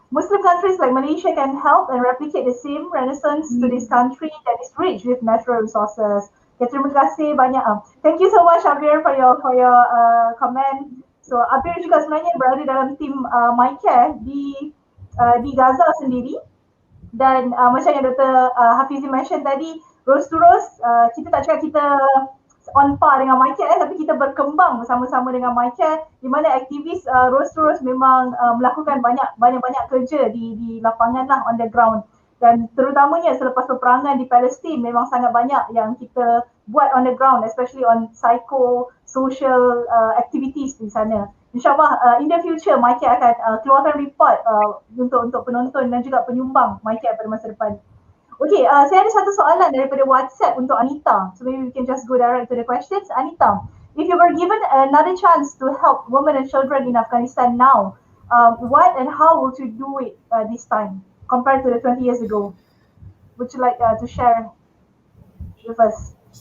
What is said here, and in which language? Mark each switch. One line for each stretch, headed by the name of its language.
English: Muslim countries like Malaysia can help and replicate the same renaissance to this country that is rich with natural resources. Okay,
Malay: terima kasih banyak.
English: Thank you so much Abir for your comment.
Malay: So Abir juga sebenarnya berada dalam tim MyCARE di Gaza sendiri, dan macam yang Dr. Hafizi mention tadi, rose to rose, kita tak cakap kita
English: on par
Malay: dengan MyCARE, tapi kita berkembang bersama-sama dengan MyCARE, di mana aktivis rose to rose memang melakukan banyak kerja di lapangan lah,
English: on the ground.
Malay: Dan terutamanya selepas peperangan di Palestin memang sangat banyak yang kita buat
English: on the ground, especially on psycho-social activities
Malay: di sana. InsyaAllah
English: in the future
Malay: MyCARE akan keluarkan report untuk penonton dan juga penyumbang MyCARE pada masa depan. Okay, saya ada satu soalan daripada WhatsApp untuk Anita.
English: So maybe we can just go direct to the questions. Anita, if you were given another chance to help women and children in Afghanistan now, what and how would you do it this time compared to the 20 years ago? Would you like to share with us?